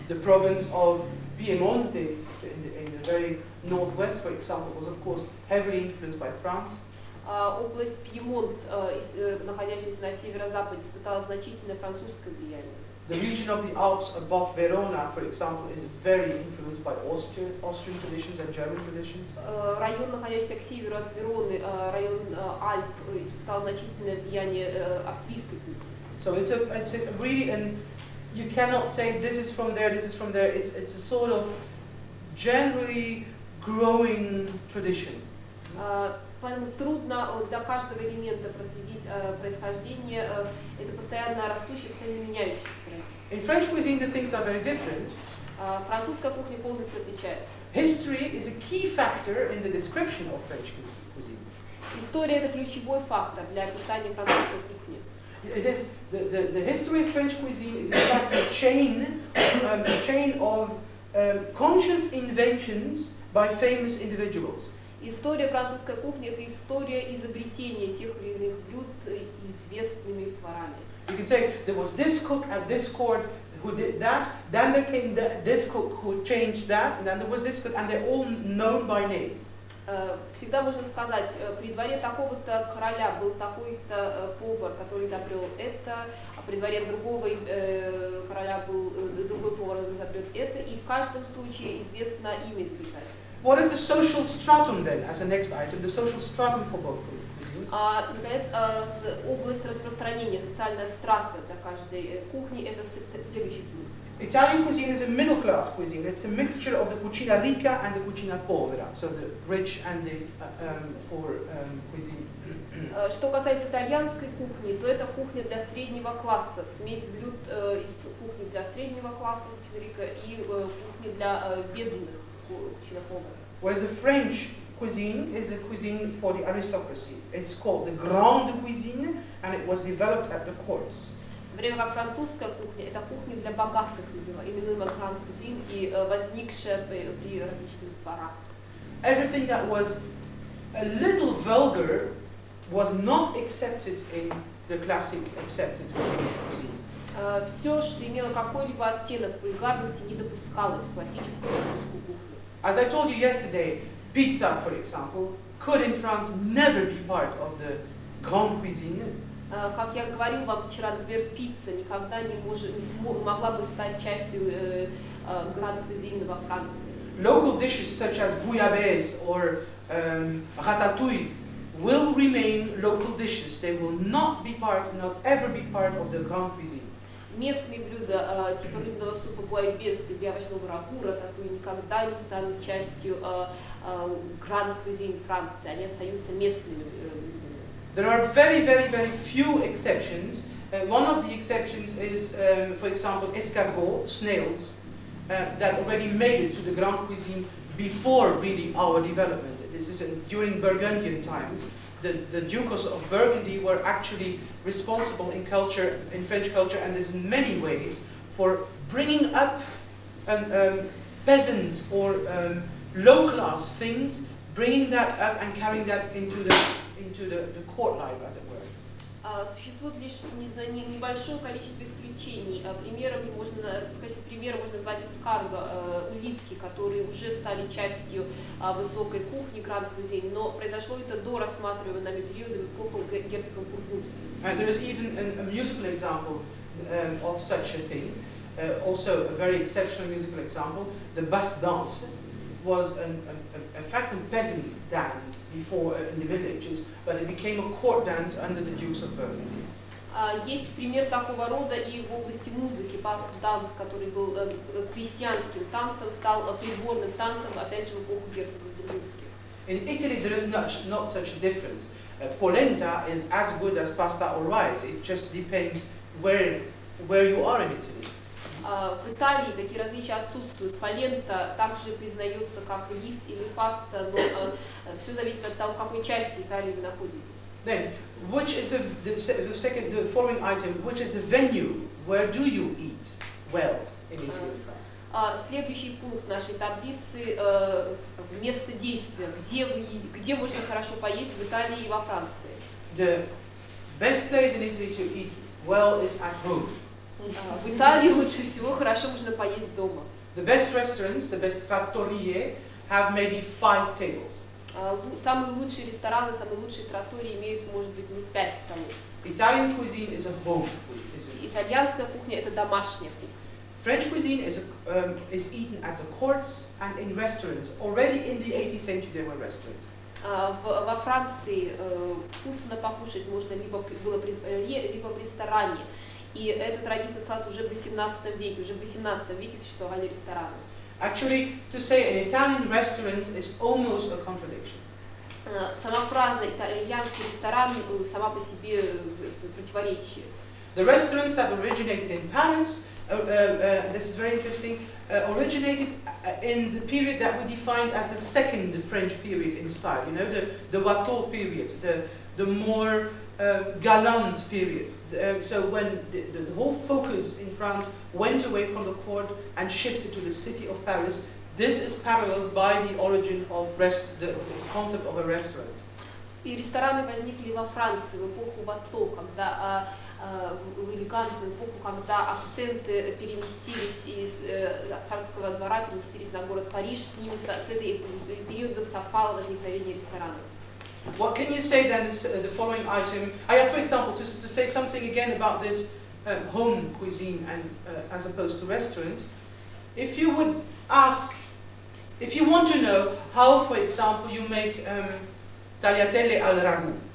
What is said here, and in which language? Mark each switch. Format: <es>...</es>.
<en>The province of Piemonte in the very northwest, for example, was of course heavily influenced by France.</en> <ru>Область Пьемонт, находящаяся на северо-западе, испытала значительное французское влияние.</ru> <en>The region of the Alps above Verona, for example, is very influenced by Austrian traditions and German traditions.</en> <ru>Район, находящийся к северу от Вероны, район Альп, испытал значительное влияние австрийской культуры.</ru> <en>So it's a really, and you cannot say this is from there, this is from there. It's a sort of generally growing tradition.</en> <ru>Поэтому трудно для каждого элемента проследить происхождение. Это постоянно растущее, постоянно меняющееся.</ru> <en>In French cuisine, the things are very different.</en> <ru>Французская кухня полностью отличается.</ru> <en>History is a key factor in the description of French cuisine.</en> <ru>История – это ключевой фактор для описания французской кухни.</ru> <en>It is the history of French cuisine is in fact a chain of conscious inventions by famous individuals.</en> <ru>История французской кухни – это история изобретения тех или иных блюд известными поварами.</ru> <en>You can say there was this cook at this court who did that, then there came this cook who changed that, and then there was this cook, and they're all known by name.</en> <ru>Всегда можно сказать, при дворе такого-то короля был такой-то повар, который изобрел это, а при дворе другого короля был другой повар, который изобрел это, и в каждом случае известно имя изобретателя.</ru> <en>What is the social stratum then, as the next item, the social stratum for both cuisines?</en> <ru>Наконец, область распространения, социальная страта для каждой кухни, это следующий пункт.</ru> <en>Italian cuisine is a middle-class cuisine. It's a mixture of the</en> <it>cucina rica</it> <en>and the</en> <it>cucina povera,</it> <en>so the rich and the poor cuisine.</en> <ru>Что касается итальянской кухни, то это кухня для среднего класса, смесь блюд из кухни для среднего класса,</ru> <it>cucina rica,</it> <ru>и кухни для бедных,</ru> <it>cucina povera.</it> <en>Whereas the French cuisine is a cuisine for the aristocracy. It's called the grande cuisine, and it was developed at the courts.</en> <ru>В то время как французская кухня – это кухня для богатых, именуемая гранд кузин, и возникшая при различных дворах.</ru> <en>Everything that was a little vulgar was not accepted in the classic accepted cuisine.</en> <ru>Все, что имело какой-либо оттенок вульгарности, не допускалось в классическую французскую кухню.</ru> <en>As I told you yesterday, pizza, for example, could in France never be part of the grande cuisine.</en> <ru>Как я говорил вам вчера, например, пицца никогда не могла бы стать частью гранд-кузины во Франции.</ru> <en>Local dishes such as bouillabaisse or ratatouille will remain local dishes. They will not ever be part of the grande cuisine.</en> <ru>Местные блюда типа рыбного супа буайбес или овощного рагу, рататуй никогда не станут частью гранд-кузин Франции. Они остаются местными блюдами.</ru> <en>There are very, very, very few exceptions. One of the exceptions is, for example, escargot, snails, that already made it to the Grand Cuisine before really our development. This is during Burgundian times. The Dukes of Burgundy were actually responsible in culture, in French culture, and there's in many ways for bringing up peasants or low-class things, bringing that up and carrying that into into the court life, as it were.</en> <ru>Существует лишь небольшое количество исключений. В качестве примера можно назвать эскарго, улитки, которые уже стали частью высокой кухни Гран-Крузей, но произошло это до рассматриваемого нами периода эпоху герцогом Бургундским.</ru> <en>And there is even a musical example of such a thing, also a very exceptional musical example. The basse danse was a fact of peasant dance before in the villages, but it became a court dance under the Dukes of Burgundy.</en> <ru>Есть пример такого рода и в области музыки. Бас-данс, который был крестьянским танцем, стал придворным танцем, опять же, в эпоху герцогов бургундских.</ru> <en>In Italy, there is not such a difference. Polenta is as good as pasta or rice. It just depends where you are in Italy.</en> <ru>В Италии такие различия отсутствуют. Полента также признается как рис или паста, но все зависит от того, в какой части Италии вы находитесь.</ru> <en>Then, which is the following item? Which is the venue? Where do you eat well in Italy and France?</en> <ru>Следующий пункт нашей таблицы – место действия, где можно хорошо поесть в Италии и во Франции.</ru> <en>The best place in Italy to eat well is at home.</en> <ru>В Италии лучше всего хорошо можно поесть дома.</ru> <en>The best restaurants, the best trattorie, have maybe 5 tables.</en> <ru>Самые лучшие рестораны, самые лучшие траттории имеют, может быть, 5 столов.</ru> <en>Italian cuisine is a home cuisine.</en> <ru>Итальянская кухня – это домашняя кухня.</ru> <en>French cuisine is eaten at the courts and in restaurants. Already in the 18th century there were restaurants.</en> <ru>Во Франции вкусно покушать можно либо в ресторане. И эта традиция складывается уже в 18 веке. Уже в 18 веке существовали рестораны.</ru> <en>Actually, to say an Italian restaurant is almost a contradiction.</en> <ru>Сама фраза «итальянский ресторан» сама по себе противоречие.</ru> <en>The restaurants have originated in Paris. This is very interesting. Originated in the period that we defined as the second French period in style. You know, the Watteau period, the more galant period. So when the whole focus in France went away from the court and shifted to the city of Paris, this is paralleled by the origin of the concept of a restaurant.</en> <ru>И рестораны возникли во Франции в эпоху Watteau, когда в элегантную эпоху, когда акценты переместились из царского двора, переместились на город Париж, с ними с этой периодом совпало возникновение ресторанов.</ru> <en>What can you say then is the following item? I have, for example, to say something again about this home cuisine and as opposed to restaurant. If you would ask, if you want to know how, for example, you make tagliatelle al ragù.</en>